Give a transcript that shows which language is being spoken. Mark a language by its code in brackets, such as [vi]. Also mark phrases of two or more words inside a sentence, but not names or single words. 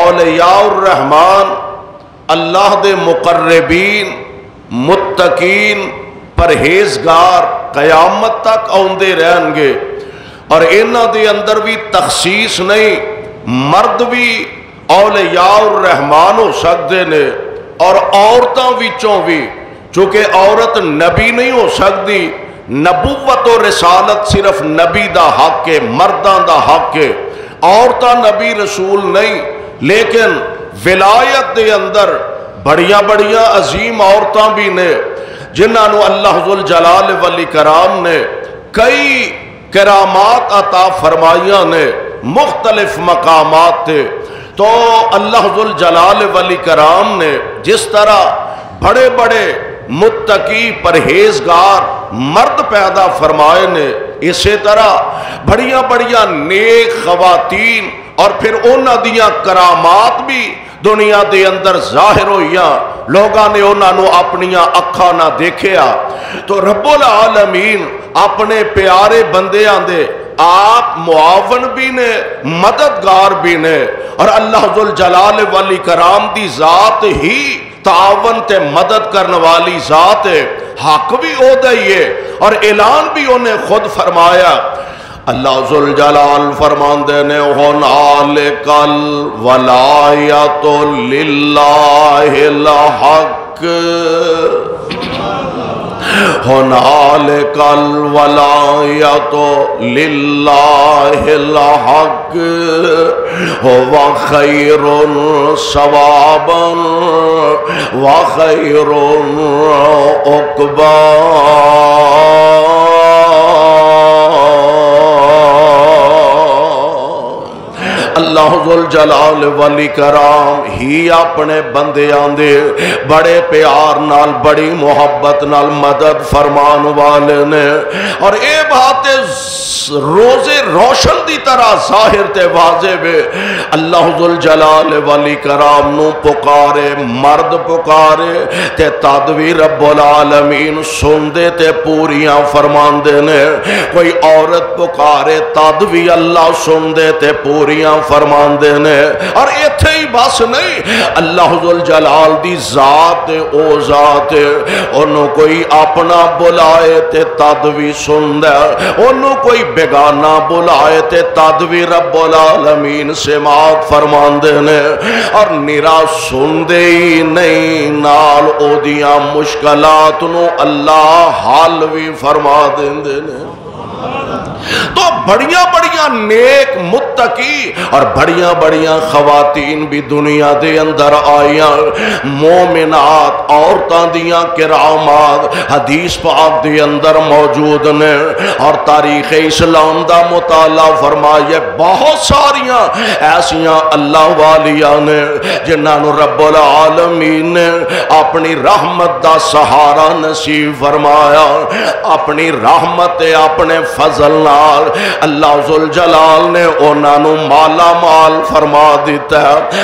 [pa] اولیاء الرحمن اللہ دے مقربین متقین پرہیزگار قیامت تک آندے رہن گے، اور انہاں دے اندر بھی تخصیص نہیں، مرد بھی اولیاء الرحمن ہو سکتے نے اور عورتاں وچوں بھی، چونکہ عورت نبی نہیں ہو سکتی، نبوت و رسالت صرف نبی دا حق ہے، مرداں دا حق ہے، عورتاں نبی رسول نہیں، لیکن ولایت دے اندر بڑیاں بڑیاں عظیم عورتاں بھی نے جنہاں نو اللہ ذوالجلال والاکرام نے کئی کرامات عطا فرمائیاں نے، مختلف مقامات تھے۔ تو اللہ ذوالجلال والاکرام نے جس طرح بڑے بڑے متقی پرہیزگار مرد پیدا فرمائے نے، اسی طرح بڑیاں بڑیاں نیک خواتین اور پھر انہاں دیاں کرامات بھی دنیا دے اندر ظاہر ہوئیاں، لوگاں نے انہاں نو اپنیاں اکھاں نہ دیکھیا۔ تو رب العالمین اپنے پیارے بندیاں دے آپ معاون بھی نے، مددگار بھی نے، اور اللہ ذوالجلال والاکرام دی ذات ہی تعاون تے مدد کرنے والی ذات ہے، حق بھی او دئیے اور اعلان بھی انہیں خود فرمایا۔ اللہ ذوالجلال فرماندے نے [ar] ہنالک الولایۃ للہ الحق، ہنالک الولایۃ للہ الحق هو خیر ثوابا وخیر عقبا۔ [pa] اللہ ذوالجلال والاکرام ہی اپنے بندیاں دے بڑے پیار نال بڑی محبت نال مدد فرمان والے نے، اور اے بات روز روشن دی طرح ظاہر تے واضح بے۔ اللہ ذوالجلال والاکرام نو پکارے مرد پکارے تے تدوی رب العالمین سن دے تے پوریاں فرمان دے نے، کوئی عورت پکارے تدوی اللہ سن دے تے پوریاں فرمان دے نے۔ اور ایتھے ہی بس نہیں، اللہ ذوالجلال دی ذات او ذات، انہوں کوئی اپنا بلائے تے تدوی سن دے، انہوں کوئی بیگانہ بلائے تے تدوی رب العالمین سماعت فرمان دے نے، اور نرا سن دے ہی نہیں نال او دیاں مشکلات نو اللہ حل بھی فرما دے نے۔ تو بڑیاں بڑیاں نیک متقی اور بڑیاں بڑیاں خواتین بھی دنیا دے اندر آئیاں، مومنات عورتاں دیاں کرامات حدیث پاک دے اندر موجود نے، اور تاریخ اسلام دا مطالعہ فرمائے بہت ساریاں ایسیاں اللہ والیاں نے جنہاں نو رب العالمین نے اپنی رحمت دا سہارا نصیب فرمایا، اپنی رحمت اپنے فضل نال اللہ ذوالجلال نے انہاں نو مالا مال فرما دیتا ہے۔